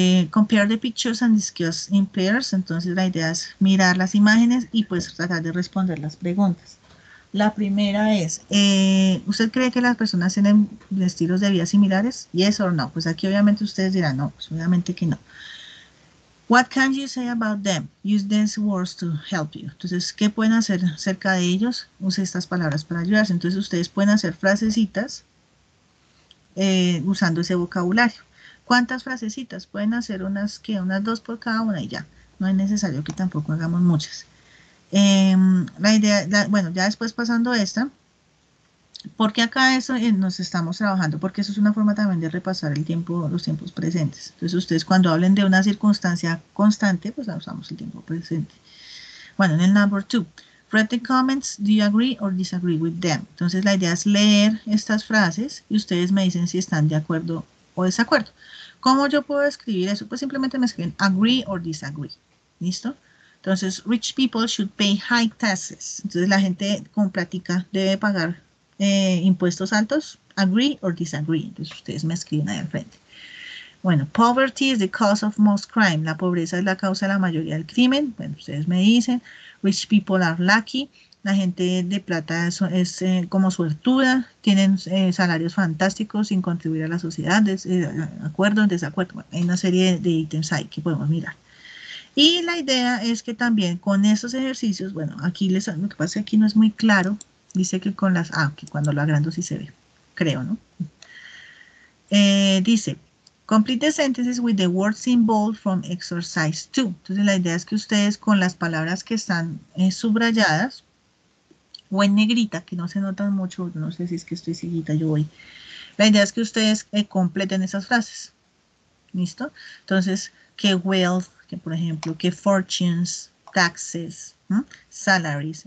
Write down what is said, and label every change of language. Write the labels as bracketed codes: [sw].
[en] Compare the pictures and discuss in pairs. [es] Entonces la idea es mirar las imágenes y pues tratar de responder las preguntas. La primera es, ¿usted cree que las personas tienen estilos de vida similares? [en] Yes or no. [es] Pues aquí obviamente ustedes dirán, no, pues obviamente que no. [en] What can you say about them? Use these words to help you. [es] Entonces, ¿qué pueden hacer acerca de ellos? Use estas palabras para ayudarse. Entonces, ustedes pueden hacer frasecitas usando ese vocabulario. ¿Cuántas frasecitas? Pueden hacer unas 2 por cada una y ya. No es necesario que tampoco hagamos muchas. La idea, bueno, ya después pasando esta, porque acá eso nos estamos trabajando, porque eso es una forma también de repasar el tiempo, los tiempos presentes. Entonces ustedes cuando hablen de una circunstancia constante, pues usamos el tiempo presente. Bueno, en el number 2, [en] Read the comments. Do you agree or disagree with them? [es] Entonces la idea es leer estas frases y ustedes me dicen si están de acuerdo o desacuerdo. ¿Cómo yo puedo escribir eso? Pues simplemente me escriben [en] agree or disagree. [es] ¿Listo? Entonces, [en] rich people should pay high taxes. [es] Entonces la gente con plática debe pagar impuestos altos. [en] Agree or disagree. [es] Entonces ustedes me escriben ahí al frente. Bueno, [en] poverty is the cause of most crime. [es] La pobreza es la causa de la mayoría del crimen. Bueno, ustedes me dicen. [en] Rich people are lucky. [es] La gente de plata es como suertuda. Tienen salarios fantásticos sin contribuir a la sociedad. ¿Acuerdo? ¿Desacuerdo? Bueno, hay una serie de ítems ahí que podemos mirar. Y la idea es que también con esos ejercicios, bueno, aquí lo que pasa es que aquí no es muy claro. Dice que con las... que cuando lo agrando sí se ve. Creo, ¿no? Dice... [en] Complete the sentences with the words in bold from exercise 2. [es] Entonces la idea es que ustedes con las palabras que están subrayadas o en negrita, que no se notan mucho, no sé si es que estoy cieguita, yo voy. La idea es que ustedes completen esas frases. ¿Listo? Entonces, que wealth, que por ejemplo, que fortunes, taxes, salaries.